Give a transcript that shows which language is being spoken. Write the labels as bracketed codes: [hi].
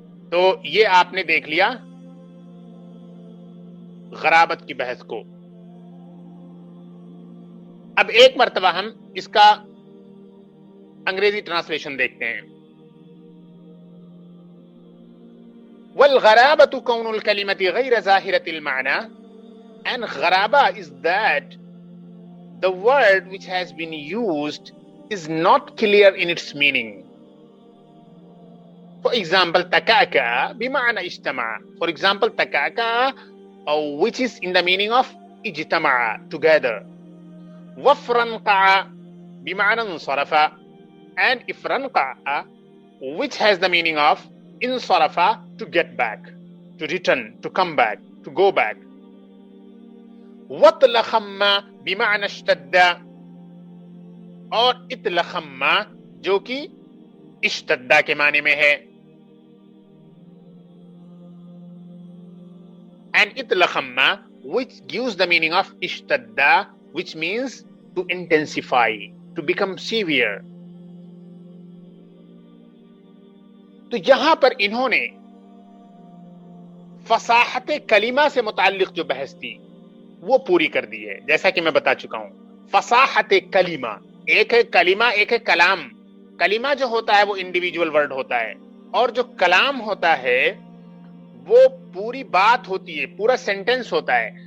[ur] تو یہ آپ نے دیکھ لیا غرابت کی بحث کو. اب ایک مرتبہ ہم اس کا انگریزی ٹرانسلیشن دیکھتے ہیں. [ar] والغرابة كون الكلمة غير ظاهرة المعنى, [en] and غرابة is that the word which has been used is not clear in its meaning. For example, [ar] تكاكا بمعنى اجتمع. [en] For example, تكاكا which is in the meaning of اجتمع, together. [ar] وفرنقع بمعنى انصرف, [en] and افرنقع which has the meaning of انصرف, to get back, to return, to come back, to go back. [ar] وَطْلَخَمَّ بِمَعْنَ اشْتَدَّ, [ur] اور اطلخم جو کہ اشتدہ کے معنی میں ہے. [en] And اطلخم which gives the meaning of اشتدہ, which means to intensify, to become severe. [ur] تو یہاں پر انہوں نے فصاحت کلمہ سے متعلق جو بحث تھی وہ پوری کر دی ہے. جیسا کہ میں بتا چکا ہوں, فصاحت کلمہ, ایک ہے کلمہ, ایک ہے کلام. کلمہ جو ہوتا ہے وہ انڈیویجول ورڈ ہوتا ہے, اور جو کلام ہوتا ہے وہ پوری بات ہوتی ہے, پورا سینٹنس ہوتا ہے.